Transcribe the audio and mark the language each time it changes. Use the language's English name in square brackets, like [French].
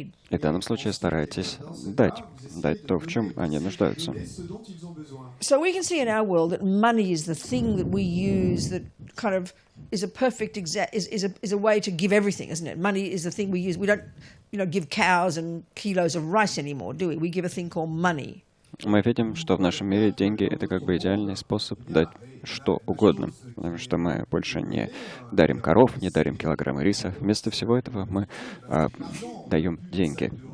[Russian] И в данном случае старайтесь дать то, в чем они нуждаются. [English] So we can see in our world that money is the thing that we use that kind of is a perfect is a way to give everything, isn't it? Money is the thing we use. We don't, give cows and kilos of rice anymore, do we? We give a thing called money. [Russian] Мы видим, что в нашем мире деньги — это как бы идеальный способ дать что угодно, потому что мы больше не дарим коров, не дарим килограммы риса. Вместо всего этого мы даем деньги.